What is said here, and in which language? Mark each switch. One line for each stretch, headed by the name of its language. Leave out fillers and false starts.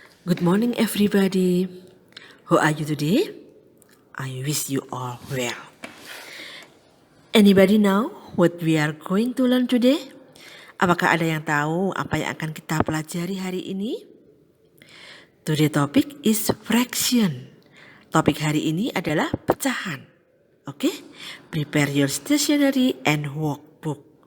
English: Good morning, everybody. How are you today? I wish you all well. Anybody know what we are going to learn today?
Indonesian: Apakah ada yang tahu apa yang akan kita pelajari hari ini?
English: Today topic is fraction.
Indonesian: Topik hari ini adalah pecahan. Oke?
English: Prepare your stationery and workbook.